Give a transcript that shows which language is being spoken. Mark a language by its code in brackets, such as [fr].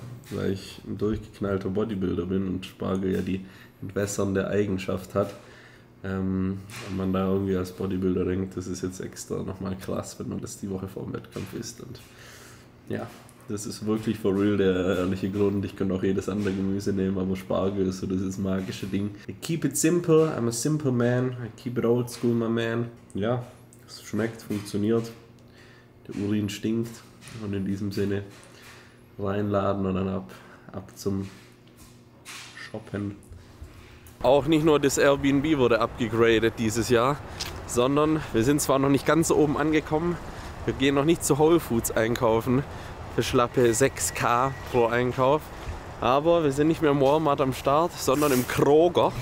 [de] Weil ich ein durchgeknallter Bodybuilder bin und Spargel ja die entwässernde Eigenschaft hat. Wenn man da irgendwie als Bodybuilder denkt, das ist jetzt extra nochmal krass, wenn man das die Woche vor dem Wettkampf isst. Und ja, das ist wirklich [en] for real [de] der ehrliche Grund. Ich könnte auch jedes andere Gemüse nehmen, aber Spargel ist so dieses magische Ding. [en] I keep it simple, I'm a simple man. I keep it old school, my man. [de] Ja, es schmeckt, funktioniert. Der Urin stinkt. Und in diesem Sinne reinladen und dann ab zum Shoppen. Auch nicht nur das Airbnb wurde abgegradet dieses Jahr, sondern wir sind zwar noch nicht ganz oben angekommen, wir gehen noch nicht zu Whole Foods einkaufen für schlappe 6.000 pro Einkauf, aber wir sind nicht mehr im Walmart am Start, sondern im Kroger.